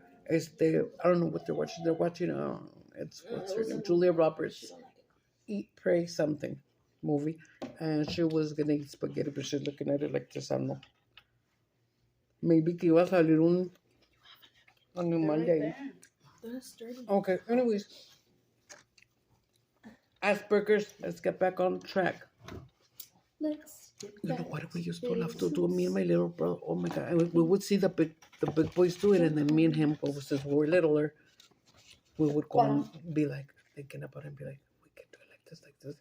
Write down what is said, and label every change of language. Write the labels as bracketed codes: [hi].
[en] I don't know what they're watching. They're watching, what's her name? Julia Roberts. Eat, Pray, something movie. And she was going to eat spaghetti, but she's looking at it like this. I don't know. Maybe [es] que iba a salir un animal de ahí. [en] Okay, anyways. Asperger's, let's get back on track. You know what we used to love to do? Me and my little brother, oh my God. We would see the big boys do it, and then me and him, since we were littler, we would go and be like, thinking about it and be like, we can do it like this.